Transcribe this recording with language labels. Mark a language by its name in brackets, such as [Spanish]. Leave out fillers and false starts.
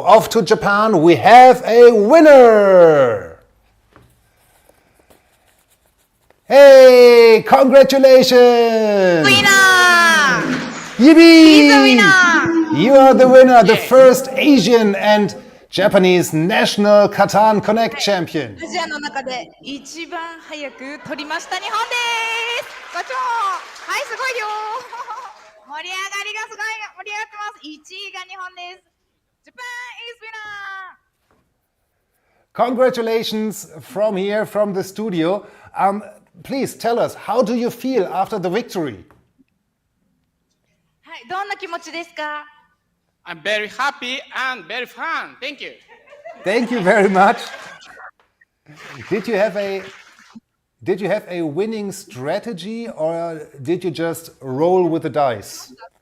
[English] Off to Japan. We have a winner. Hey, congratulations! Winner! Yippee! He's a winner! You are the winner, the first Asian and Japanese National Catan Connect champion. [Japanese] アジアの中で一番早く取りました日本です。ごちはい、すごいよ。盛り上がりがすごい盛り上がってます。1位が日本です。 [English] Japan is winner! Congratulations from here, from the studio. Please tell us, how do you feel after the victory? [Japanese] はい、どんな気持ちですか？ [English] I'm very happy and very fun. Thank you. Thank you very much. Did you have a winning strategy or did you just roll with the dice?